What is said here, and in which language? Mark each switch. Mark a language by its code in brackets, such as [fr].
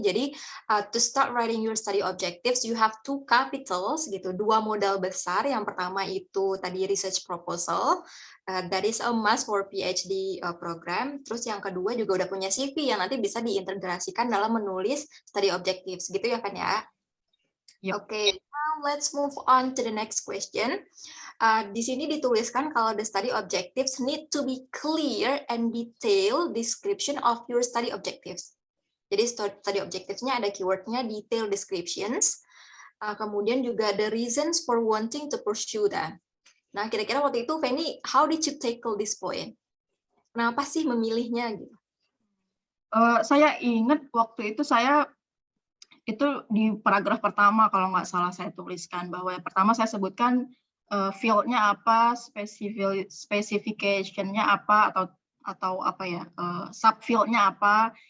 [en] Jadi, to start writing your study objectives, you have two capitals, [id] gitu, dua modal besar. Yang pertama itu tadi [en] research proposal, that is a must for PhD program. [id] Terus yang kedua juga udah punya CV yang nanti bisa diintegrasikan dalam menulis study objectives, gitu ya, Fan ya? [en] Yep. Oke, now let's move on to the next question. [id] Di sini dituliskan kalau [en] the study objectives need to be clear and detailed description of your study objectives. [id] Jadi study objectives-nya ada keyword-nya detailed descriptions, kemudian juga [en] the reasons for wanting to pursue that. [id] Nah, kira-kira waktu itu, [en] Fanny, how did you tackle this point? [id] Kenapa sih memilihnya? Gitu? Saya ingat waktu itu itu di paragraf pertama kalau nggak salah saya tuliskan bahwa yang pertama saya sebutkan field-nya apa, specification-nya apa atau apa ya, subfield-nya apa.